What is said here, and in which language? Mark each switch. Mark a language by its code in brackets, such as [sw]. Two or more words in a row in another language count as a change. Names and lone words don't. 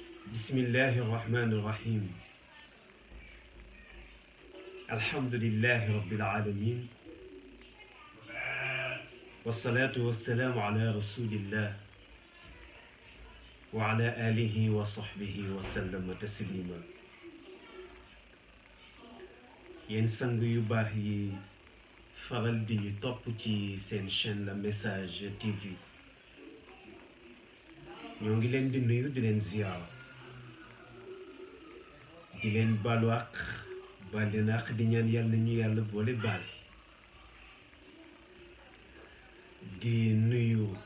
[ar] بسم الله الرحمن الرحيم الحمد لله رب العالمين والصلاة والسلام على رسول الله وعلى آله وصحبه وسلم تسليما ينسان يباهي [wo] faral di ñu topp ci seen chaîne la message TV ñoo ngi leen di nuyu di leen ziyaara di leen baalu àq baal leen àq di ñaan yàlla ñu yàlla boole baal di nuyu